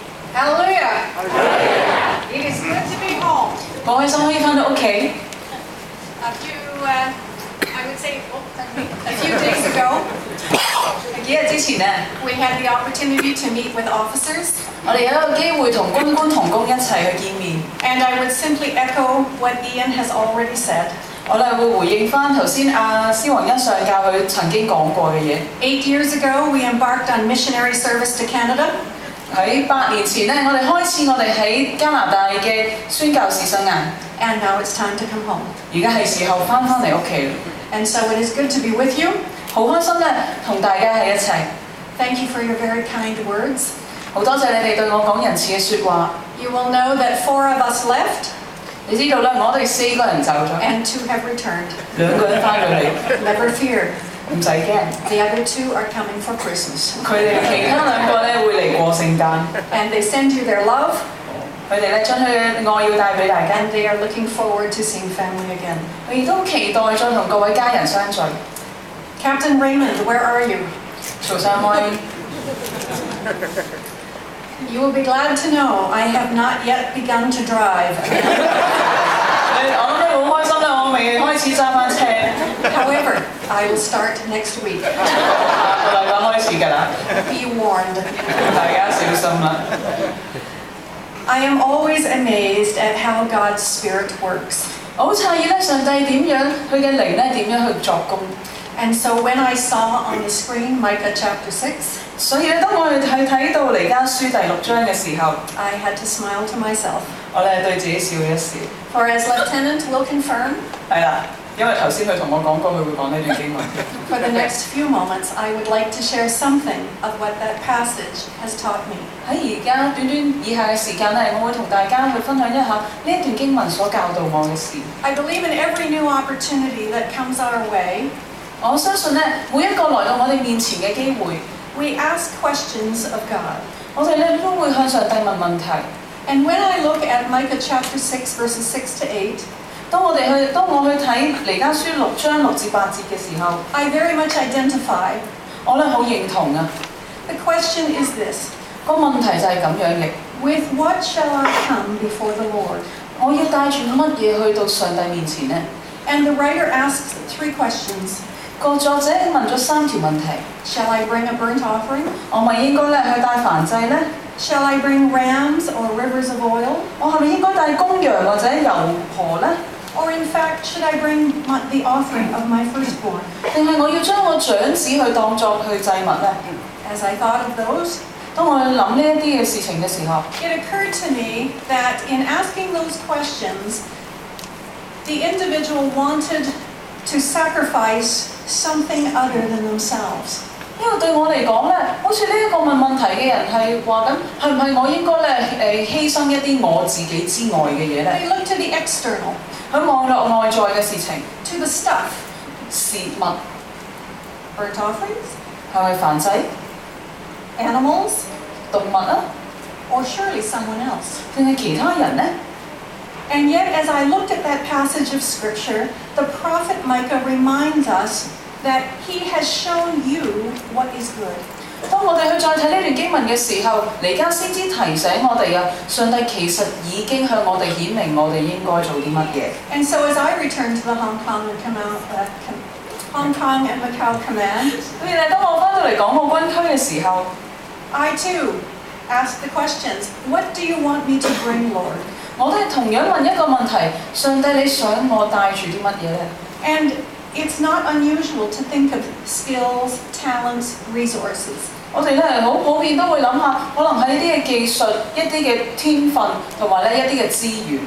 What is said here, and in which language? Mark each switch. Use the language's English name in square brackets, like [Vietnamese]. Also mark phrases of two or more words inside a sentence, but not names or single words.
[English] Hallelujah! It is good to be home. [Cantonese] 好開心可以翻到屋企。 [English] I would say, a few days ago, [Cantonese] 幾日之前呢， [English] we had the opportunity to meet with officers, [Cantonese] 我哋有一個機會同軍官同工一齊去見面。 [English] and I would simply echo what Ian has already said. [Cantonese] 我哋會回應翻頭先施宏恩上教佢曾經講過嘅嘢。 [English] 8 years ago, we embarked on missionary service to Canada. [Cantonese] 喺8年前呢，我哋開始我哋喺加拿大嘅宣教士生涯。 [English] And now it's time to come home. [Cantonese] 而家係時候翻嚟屋企。 [English] And so it is good to be with you. [Cantonese] 好開心咧，同大家喺一齊。 [English] Thank you for your very kind words. [Cantonese] 好多謝你哋對我講仁慈嘅説話。 [English] You will know that 4 of us left. [Cantonese] 你知道咧，我哋4個人走咗， [English] And 2 have returned. [Cantonese] 2 個人翻咗嚟， [English] Never fear. [Cantonese] 唔使驚。 [English] The other 2 are coming for Christmas. [Cantonese] 佢哋其他2個咧會嚟過聖誕。 [English] And they send you their love. [Cantonese] 佢哋咧將佢嘅愛要帶俾大家。 [English] And they are looking forward to seeing family again. [Cantonese] 佢亦都期待再同各位家人相聚。 [English] Captain Raymond, where are you? [Cantonese] 曹尚威， [English] You will be glad to know I have not yet begun to drive. [Cantonese] 我諗你好開心啦，我未開始揸翻車。 [English] However, I will start next week. [Cantonese] 下個禮拜開始㗎啦， [English] Be warned. [Cantonese] 大家小心啦。 [English] I am always amazed at how God's Spirit works. [Cantonese] 我好詫異咧，上帝點樣佢嘅靈咧點樣去作工。 [English] And so when I saw on the screen Micah chapter 6, [Cantonese] 所以咧，當我哋睇到彌迦書第6章嘅時候， [English] I had to smile to myself. [Cantonese] 我哋對自己笑一笑。 [English] For as Lieutenant will confirm, [Cantonese] 係啦，因為頭先佢同我講過，佢會講呢段經文。 [English] for the next few moments, I would like to share something of what that passage has taught me. [Cantonese] 喺而家短以下嘅時間咧，我會同大家去分享一下呢一段經文所教導我嘅事。 [English] I believe in every new opportunity that comes our way, [Cantonese] 我相信咧，每一個來到我哋面前嘅機會， [English] we ask questions of God. [Cantonese] 我哋咧都會向上帝問問題。 [English] And when I look at Micah chapter 6, verses 6 to 8, [Cantonese] 當我去睇彌迦書6章6至8節嘅時候， [English] I very much identify. [Cantonese] 我咧好認同啊。 [English] The question is this: [Cantonese] 個問題就係咁樣嘅， [English] with what shall I come before the Lord? [Cantonese] 我要帶住乜嘢去到上帝面前呢？ [English] And the writer asks 3 questions. [Cantonese] 個作者問咗3條問題。 [English] Shall I bring a burnt offering? [Cantonese] 我咪應該咧去帶燔祭呢？ [English] Shall I bring rams or rivers of oil? [Cantonese] 我係咪應該帶公羊或者油河呢？ [English] Or in fact, should I bring the offering of my firstborn? [Cantonese] 定係我要將我長子去當作去祭物呢？ [English] As I thought of those, [Cantonese] 當我去諗呢一啲嘅事情嘅時候， [English] it occurred to me that in asking those questions, the individual wanted to sacrifice something other than themselves. [Cantonese] 因為對我嚟講咧，好似呢一個問問題嘅人係話緊，係唔係我應該咧犧牲一啲我自己之外嘅嘢咧？ [English] They look to the external, [Cantonese] 佢望落外在嘅事情， [English] to the stuff, [Cantonese] 事物 [English] burnt offerings, [Cantonese] 係咪燔祭、 [English] animals, [Cantonese] 動物啊， [English] or surely someone else. [Cantonese] 定係其他人呢？ [English] And yet, as I looked at that passage of Scripture, the prophet Micah reminds us that he has shown you what is good. [Cantonese] 當我哋去再睇呢段經文嘅時候，彌迦先知提醒我哋啊，上帝其實已經向我哋顯明我哋應該做啲乜嘢。 [English] And so, as I return to the Hong Kong and Macau command, [Cantonese] 所以咧，當我翻到嚟港澳軍區嘅時候， [English] I too ask the questions: What do you want me to bring, Lord? [Cantonese] 我都係同樣問一個問題：上帝，你想我帶住啲乜嘢咧？ [English] And it's not unusual to think of skills, talents, resources. [Cantonese] 我哋咧好普遍都會諗下，可能係一啲嘅技術、一啲嘅天分同埋咧一啲嘅資源。